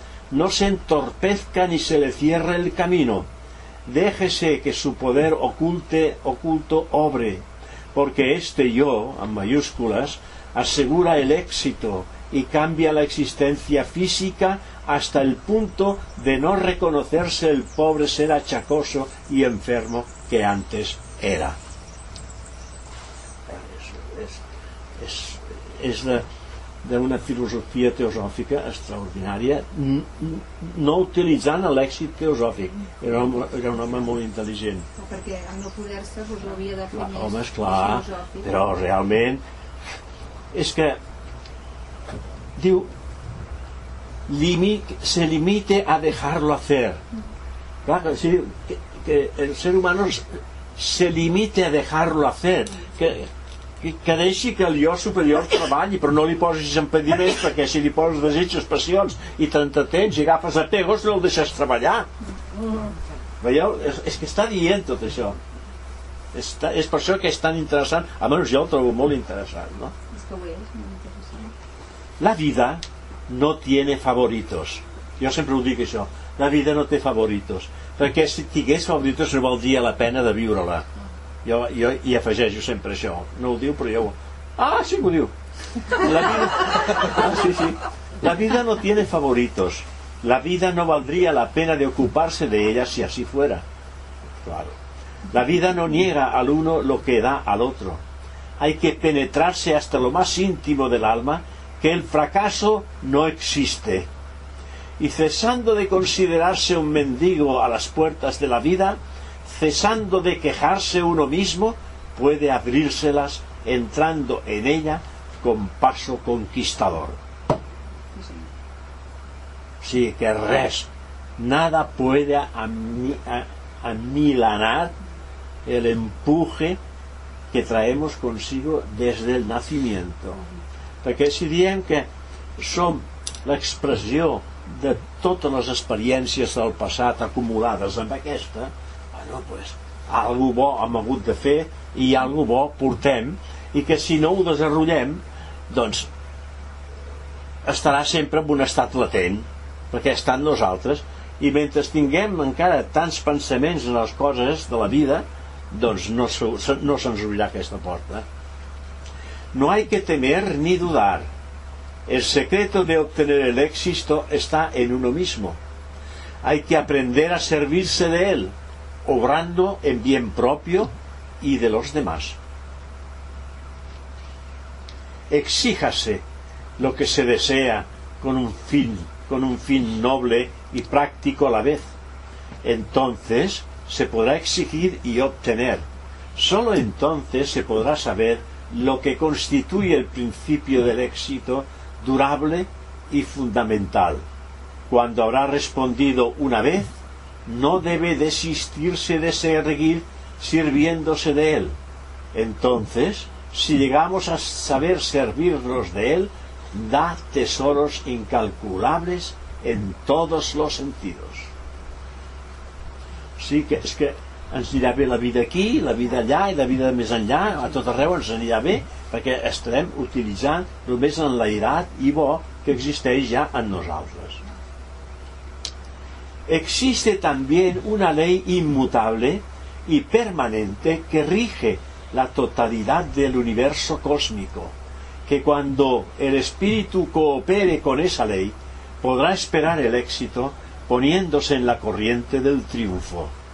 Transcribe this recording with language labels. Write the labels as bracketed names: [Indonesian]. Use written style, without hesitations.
[Spanish] No se entorpezca ni se le cierre el camino. Déjese que su poder oculto obre, porque este yo, en mayúsculas, asegura el éxito y cambia la existencia física hasta el punto de no reconocerse el pobre ser achacoso y enfermo que antes era. [Catalan] És d'una filosofia teosòfica extraordinària, no utilitzant l'èxit teosòfic. Era un home molt intel·ligent. Perquè al no poder-se pues, l'havia de fer clar, més home, esclar, teosòfic. Però realment... És que... Diu... [Spanish] Se limite a dejarlo hacer. [Catalan] Clar, que, sí, que el ser humà [Spanish] se limite a dejarlo hacer. [Catalan] Que deixi que el jo superior treballi, però no li posis impediments, perquè si li poses desitges, passions i t'entretens i agafes apegos, no el deixes treballar. Veieu? És que està dient tot això. És per això que és tan interessant. Almenys jo el trobo molt interessant, no? És que ho és, molt interessant. [Spanish] La vida no tiene favoritos. [Catalan] Jo sempre ho dic això. La vida no té favoritos. Perquè si tingués favoritos no valdria la pena de viure-la. Jo hi afegeixo sempre això, no ho diu, però jo ho... Ah, sí, ho diu. La vida... Ah, sí. [Spanish] La vida no tiene favoritos. La vida no valdría la pena de ocuparse de ella si así fuera. Claro. La vida no niega al uno lo que da al otro. Hay que penetrarse hasta lo más íntimo del alma que el fracaso no existe. Y cesando de considerarse un mendigo a las puertas de la vida, cesando de quejarse uno mismo, puede abrírselas entrando en ella con paso conquistador. [Catalan] Sí, que res, [Spanish] nada puede amilanar el empuje que traemos consigo desde el nacimiento. [Catalan] Perquè si diem que som l'expressió de totes les experiències del passat acumulades amb aquesta, no, pues, algú bo hem hagut de fer i algú bo portem, i que si no ho desenvolupem, doncs estarà sempre en un estat latent, perquè està en nosaltres, i mentre tinguem encara tants pensaments en les coses de la vida, doncs no se'ns obrirà aquesta porta. [Spanish] No hay que temer ni dudar. El secreto de obtener el éxito está en uno mismo. Hay que aprender a servirse de él, obrando en bien propio y de los demás. Exíjase lo que se desea con un fin noble y práctico a la vez. Entonces se podrá exigir y obtener. Solo entonces se podrá saber lo que constituye el principio del éxito durable y fundamental. Cuando habrá respondido una vez, no debe desistirse de seguir sirviéndose de él. Entonces, si llegamos a saber servirnos de él, da tesoros incalculables en todos los sentidos. [Catalan] Sí, que es que ens anirà bé la vida aquí, la vida allà i la vida més enllà, a tot arreu ens anirà bé, perquè estarem utilitzant només l'enlairat i bo que existeix ja en nosaltres. [Spanish] Existe también una ley inmutable y permanente que rige la totalidad del universo cósmico, que cuando el espíritu coopere con esa ley, podrá esperar el éxito poniéndose en la corriente del triunfo.